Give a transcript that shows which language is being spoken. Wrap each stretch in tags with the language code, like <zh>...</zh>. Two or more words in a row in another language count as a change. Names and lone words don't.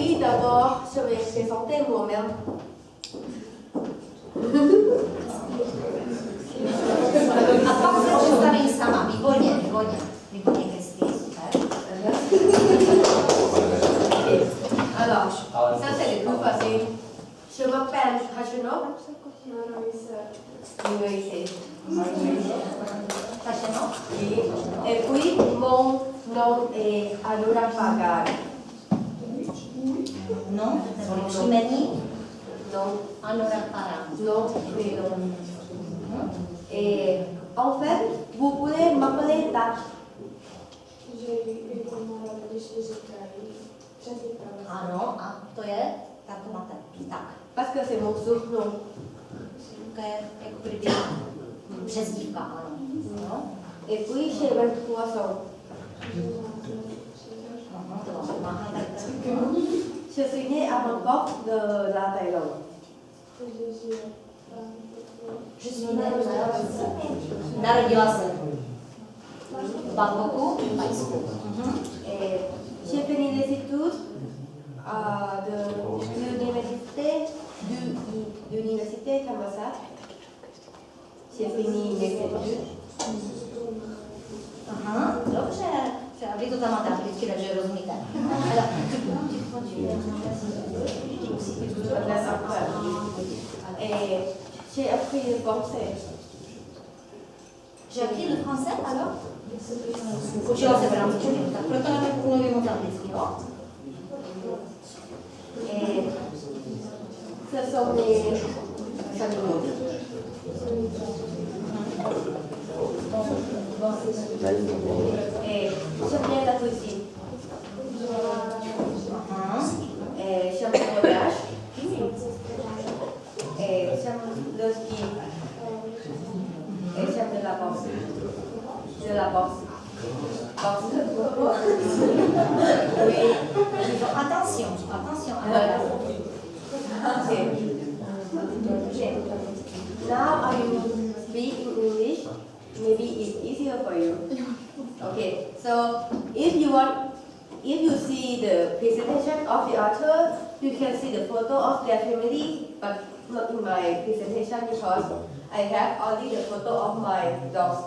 <fr>d'abord, je vais présenter moi-même.</fr> <cs>A pak se představím sama. Výborně, výborně. Výborně, Kristý, super.</cs> <fr>Alors, ça c'est le plus facile. Je m'appelle Hachino. Tašeno? Et puis, mon nom est Anurag Pagar.</fr> <cs>No, neboli příjmení?</cs> <fr>Non, Anurag Pagar. non, prénom. Et en fait, vous pouvez m'appeler Tak.</fr> <cs>Ano, a to je? Tak to máte. Tak.</cs> <fr>Parce que c'est mon surnom.</fr> <cs>To je jako kdyby přezdívka, ano. No.</cs> <fr>Et puis, j'ai 23 ans.</fr> <cs>Aha, to vám pomáhá tak.</cs> <fr>Je suis née à Bangkok de la Thaïlande.</fr> <cs>Narodila se v Bangkoku, v Thajsku.</cs> <fr>Et j'ai fini les études de l'université Thammasat. J'ai fini mes études.</fr> <cs>Aha, dobře. A vy to tam máte anglicky, takže rozumíte.</cs> <fr>Et j'ai appris le français. J'ai appris le français, alors?</fr> <cs>Učila se v rámci tak proto na tak mluvím moc anglicky, jo?</cs> <fr>Et ce sont mes amis. Et j'aime bien la cuisine. Et j'aime le voyage. Et j'aime le ski. Et j'aime de la boxe. De la boxe. Oui. Attention, attention.</fr> <en>Okay. Now I will speak in English. Maybe it's easier for you. Okay. So if you see the presentation of the author, you can see the photo of their family, but not in my presentation because I have only the photo of my dogs.</en>